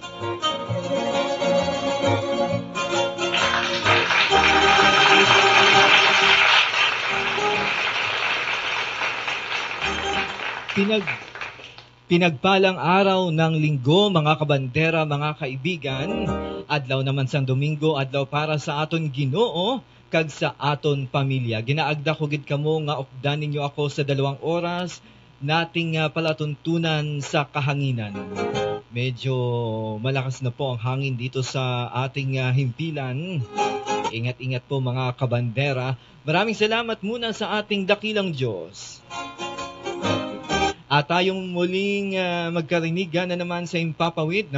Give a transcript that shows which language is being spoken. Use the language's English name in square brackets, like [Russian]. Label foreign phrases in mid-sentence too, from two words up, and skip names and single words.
[Filipino] Pinagpalang araw ng linggo, mga kabandera, mga kaibigan. [Hiligaynon] Adlaw naman sang Domingo, adlaw para sa aton Ginoo kag sa aton pamilya. Ginaagda ko gid kamo nga updan ninyo ako [Filipino] sa 2 oras nating palatuntunan sa kahanginan. Medyo malakas na po ang hangin dito sa ating himpilan. Ingat-ingat po mga kabandera. Maraming salamat muna sa ating dakilang Diyos. At tayong muling magkarinigan na naman sa impapawid.